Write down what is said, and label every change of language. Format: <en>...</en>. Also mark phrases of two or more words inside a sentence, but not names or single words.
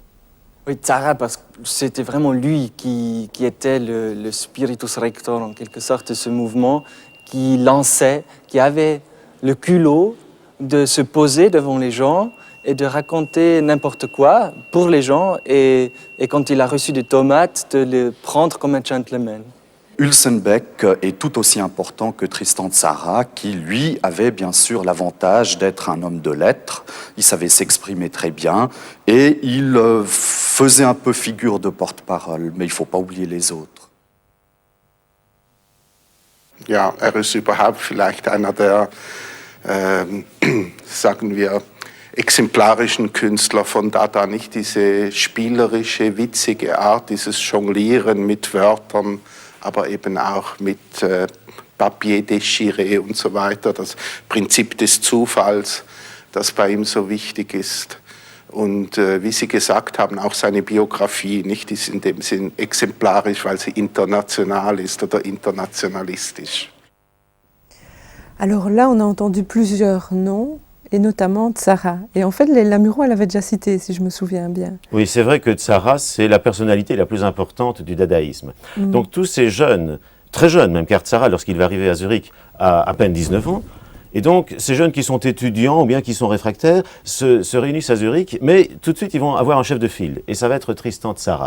<fr>Oui, Tzara, parce que c'était vraiment lui qui était le</fr> <la>spiritus rector,</la> <fr>en quelque sorte, de ce mouvement, qui lançait, qui avait le culot de se poser devant les gens et de raconter n'importe quoi pour les gens, et quand il a reçu des tomates, de les prendre comme un gentleman. Hülsenbeck est tout aussi important que Tristan Tzara, qui, lui, avait bien sûr l'avantage d'être un homme de lettres. Il savait s'exprimer très bien et il faisait un peu figure de porte-parole, mais il ne faut pas oublier les autres.</fr> <de>Ja, ist überhaupt vielleicht einer der, sagen wir, exemplarischen Künstler von Dada, nicht diese spielerische, witzige Art, dieses Jonglieren mit Wörtern, aber eben auch mit</de> <fr>Papier déchiré</fr> <de>und so weiter, das Prinzip des Zufalls, das bei ihm so wichtig ist. Und wie Sie gesagt haben, auch seine Biografie nicht ist in dem Sinn exemplarisch, weil sie international ist oder internationalistisch.</de> <fr>Alors là, on a entendu plusieurs noms, et notamment Tzara. Et en fait, Lamuro, elle avait déjà cité, si je me souviens bien. Oui, c'est vrai que Tzara, c'est la personnalité la plus importante du dadaïsme. Donc tous ces jeunes, très jeunes même, car Tzara, lorsqu'il va arriver à Zurich, a à peine 19 ans, et donc ces jeunes qui sont étudiants ou bien qui sont réfractaires se réunissent à Zurich, mais tout de suite ils vont avoir un chef de file, et ça va être Tristan Tzara.</fr>